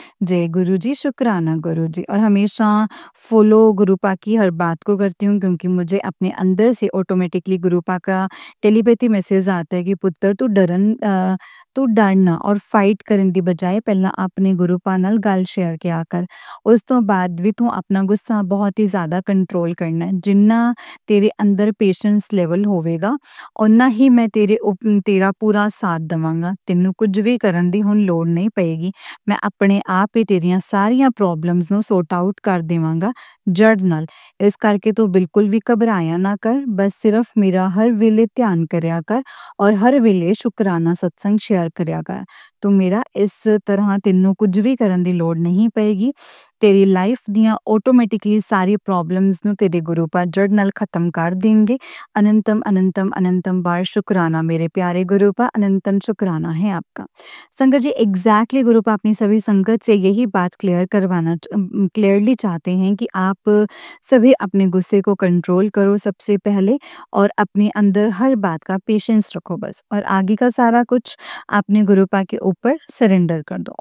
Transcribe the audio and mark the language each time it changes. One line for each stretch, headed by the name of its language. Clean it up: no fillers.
Hindi: जय गुरु जी, शुक्राना गुरु जी, और हमेशा फॉलो गुरुपा की हर बात को करती हूँ, क्योंकि मुझे अपने अंदर से ऑटोमेटिकली गुरुपा का टेलीपैथी मैसेज आता है कि पुत्र तू डरना और फाइट करन
Punjabi: ਦੀ ਬਜਾਏ ਪਹਿਲਾਂ ਆਪਣੇ ਗੁਰੂਪਾ ਨਾਲ ਗੱਲ ਸ਼ੇਅਰ ਕਿਆ ਕਰ। ਉਸ ਤੋਂ ਬਾਅਦ ਵੀ ਤੂੰ ਆਪਣਾ ਗੁੱਸਾ ਬਹੁਤ ਹੀ ਜ਼ਿਆਦਾ ਕੰਟਰੋਲ ਕਰਨਾ ਹੈ। ਜਿੰਨਾ ਤੇਰੇ ਅੰਦਰ ਪੇਸ਼ੈਂਸ ਲੈਵਲ ਹੋਵੇਗਾ, ਓਨਾ ਹੀ ਮੈਂ ਤੇਰਾ ਪੂਰਾ ਸਾਥ ਦੇਵਾਂਗਾ। ਤੈਨੂੰ ਕੁਝ ਵੀ ਕਰਨ ਦੀ ਹੁਣ ਲੋੜ ਨਹੀਂ ਪਏਗੀ। ਮੈਂ ਆਪਣੇ ਆਪ ਹੀ ਤੇਰੀਆਂ ਸਾਰੀਆਂ ਪ੍ਰੋਬਲਮਸ ਨੂੰ ਸੌਰਟ ਆਊਟ ਕਰ ਦੇਵਾਂਗਾ ਜੜ ਨਾਲ। ਇਸ ਕਰਕੇ ਤੂੰ ਬਿਲਕੁਲ ਵੀ ਘਬਰਾਇਆ ਨਾ ਕਰ, ਬਸ ਸਿਰਫ ਮੇਰਾ ਹਰ ਵੇਲੇ ਧਿਆਨ ਕਰਿਆ ਕਰ ਔਰ ਹਰ ਵੇਲੇ ਸ਼ੁਕਰਾਨਾ ਸਤਸੰਗ ਸ਼ੇਅਰ ਕਰਿਆ ਕਰ। ਤੂੰ ਮੇਰਾ ਇਸ ਤਰ੍ਹਾਂ ਤੈਨੂੰ ਕੁਝ ਵੀ ਕਰਨ ਦੀ ਲੋੜ ਨਹੀਂ ਪਏਗੀ। ਤੇਰੀ ਲਾਈਫ ਦੀਆਂ ਆਟੋਮੈਟਿਕਲੀ ਸਾਰੀ ਪ੍ਰੋਬਲਮਸ ਨੂੰ ਤੇਰੇ ਗੁਰੂਪਾ ਜੜ ਨਾਲ ਖਤਮ ਕਰ
Hindi: देंगे। अनंतम अनंतम अनंतम बार शुक्राना मेरे प्यारे गुरुपा, अनंतम शुक्राना है आपका। संगत जी एग्जैक्टली गुरुपा अपनी सभी संगत से यही बात क्लियरली चाहते हैं कि आप सभी अपने गुस्से को कंट्रोल करो सबसे पहले, और अपने अंदर हर बात का पेशेंस रखो बस, और आगे का सारा कुछ अपने गुरुपा के ऊपर सरेंडर कर दो।